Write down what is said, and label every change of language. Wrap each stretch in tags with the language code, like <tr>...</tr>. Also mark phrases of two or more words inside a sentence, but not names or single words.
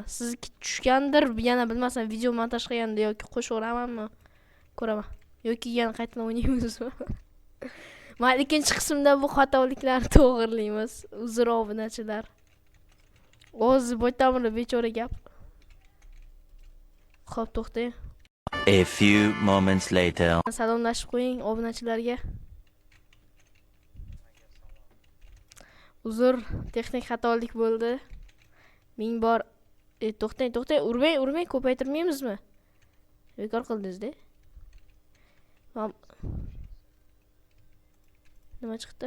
<uz>Sizniki tushgandir, yana bilmasam, video montaj qilganda yoki qo'shaveramanmi? Ko'raman. Yoki yana qaytadan o'ynaymizmi? Mana ikkinchi qismda bu xatoliklarni to'g'rilaymiz. Uzr obunachilar. O'zi boytamir bechora gap. Xo'p, to'xtang.</uz> <en>A few moments later.</en> <uz>Salomlashib qo'ying obunachilarga. Uzr, texnik xatolik bo'ldi. Ming bor. To'xtang, urmang, ko'paytirmaymizmi? Bekor qildingiz-da. Nima chiqdi?</uz>